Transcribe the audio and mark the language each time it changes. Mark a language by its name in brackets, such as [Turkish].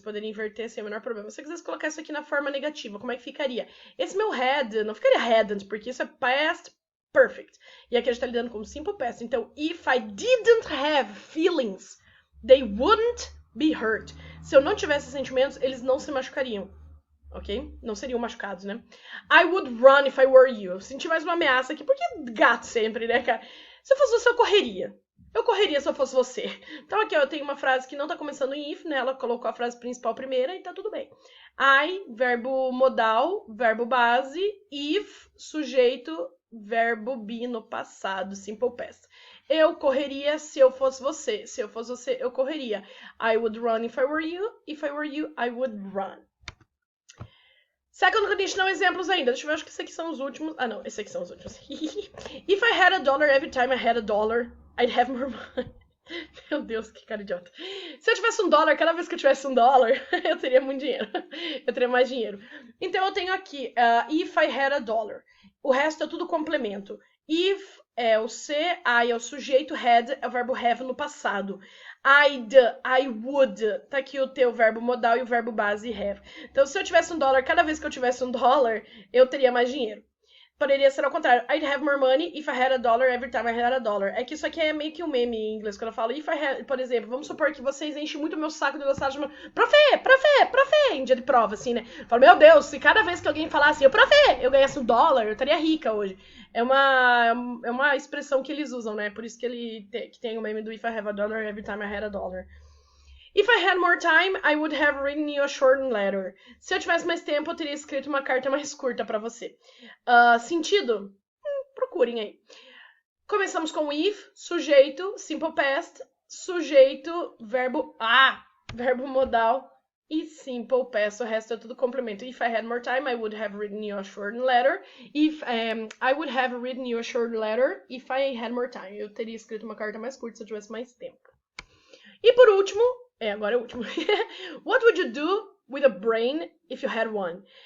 [Portuguese] Poderia inverter sem o menor problema. Se você quisesse colocar isso aqui na forma negativa, como é que ficaria? Esse meu had não ficaria hadn't, porque isso é past perfect. E aqui a gente tá lidando com simple past. [English] Então, if I didn't have feelings, they wouldn't be hurt. [Portuguese] Se eu não tivesse sentimentos, eles não se machucariam. Ok? Não seriam machucados, né? [English] I would run if I were you. [Portuguese] Eu senti mais uma ameaça aqui, porque gato sempre, né, cara? Se eu fosse você, eu correria. Eu correria se eu fosse você. Então aqui, ó, eu tenho uma frase que não tá começando em if, né? Ela colocou a frase principal primeira e tá tudo bem. I, verbo modal, verbo base, if, sujeito, verbo be no passado, simple past. Eu correria se eu fosse você. Se eu fosse você, eu correria. [English] I would run if I were you. If I were you, I would run. [Portuguese] Second conditional exemplos ainda. Deixa eu ver, acho que esses aqui são os últimos. Ah, não, esses aqui são os últimos. [English] If I had a dollar every time I had a dollar, I'd have more money. [Portuguese] Meu Deus, que cara idiota. Se eu tivesse $1, cada vez que eu tivesse $1, eu teria muito dinheiro. Eu teria mais dinheiro. Então eu tenho aqui, [English] if I had a dollar. [Portuguese] O resto é tudo complemento. If é o C, I é o sujeito, had é o verbo have no passado. [English] I'd, I would, [Portuguese] tá aqui o teu verbo modal e o verbo base have. Então, se eu tivesse $1, cada vez que eu tivesse $1, eu teria mais dinheiro. Poderia ser ao contrário. [English] I'd have more money if I had a dollar every time I had a dollar. [Portuguese] É que isso aqui é meio que um meme em inglês, quando eu falo [English] if I had, [Portuguese] por exemplo, vamos supor que vocês enchem muito o meu saco de gostar de uma profe, em dia de prova, assim, né? Eu falo, meu Deus, se cada vez que alguém falasse, eu ganhasse $1, eu estaria rica hoje. É uma expressão que eles usam, né? Por isso que que tem o meme do [English] if I have a dollar [Portuguese] every time I had a dollar. [English] If I had more time, I would have written you a short letter. [Portuguese] Se eu tivesse mais tempo, eu teria escrito uma carta mais curta para você. Sentido? Procurem aí. Começamos com if, sujeito, simple past, sujeito, verbo modal e simple past. O resto é tudo complemento. [English] If I had more time, I would have written you a short letter. I would have written you a short letter if I had more time. [Portuguese] Eu teria escrito uma carta mais curta se eu tivesse mais tempo. E por último, agora é o último. [English] What would you do with a brain if you had one?